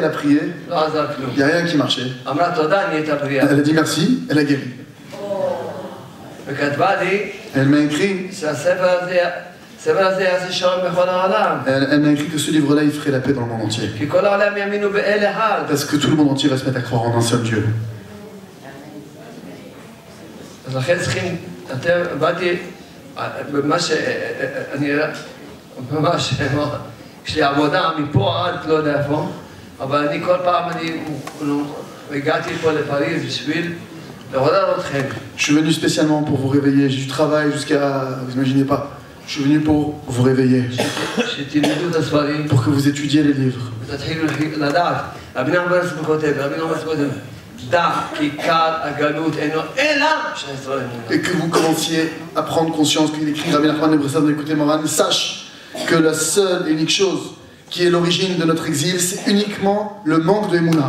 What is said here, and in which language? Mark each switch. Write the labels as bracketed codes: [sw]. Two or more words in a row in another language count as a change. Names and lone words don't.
[fr] Il n'y a rien qui marchait. Elle a dit merci, elle a guéri. Elle m'a écrit. Elle m'a écrit que ce livre-là, il ferait la paix dans le monde entier. Parce que tout le monde entier va se mettre à croire en un seul Dieu. [he] יש לי עבודה מפה עד לא יודע איפה, אבל אני כל פעם הגעתי פה לפריז בשביל לעורר אתכם. [fr] Je suis venu spécialement pour vous réveiller. J'ai du travail jusqu'à... Vous imaginez pas. Je suis venu pour vous réveiller. Pour que vous étudiez les livres. Et que vous commenciez à prendre conscience qu'il écrit Rabbi Nachman de Breslev, écoutez Moran, sache que la seule et unique chose qui est l'origine de notre exil, c'est uniquement le manque de Emouna.